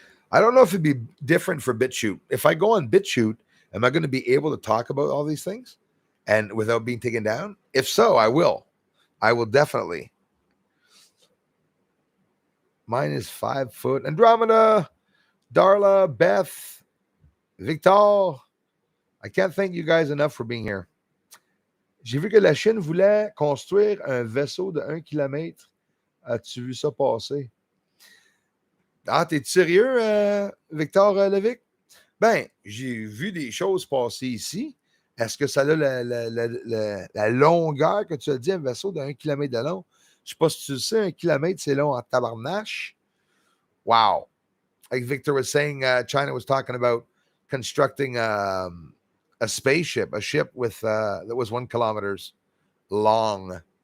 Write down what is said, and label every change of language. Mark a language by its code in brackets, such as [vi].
[en] I don't know if it'd be different for BitChute. If I go on BitChute, am I going to be able to talk about all these things and without being taken down? If so, I will. I will definitely. Mine is 5 foot. Andromeda, Darla, Beth, Victor. I can't thank you guys enough for being here. [fr] J'ai vu que la Chine voulait construire un vaisseau de 1 kilomètre. As-tu vu ça passer? Ah, t'es sérieux, Victor Levic? Ben, j'ai vu des choses passer ici. Est-ce que ça a la longueur que tu as dit, un vaisseau de 1 kilomètre de long? Je sais pas si tu le sais, 1 kilomètre, c'est long en tabarnache. Wow. [en] Like Victor was saying, China was talking about constructing a spaceship, a ship with that was 1 kilometers long.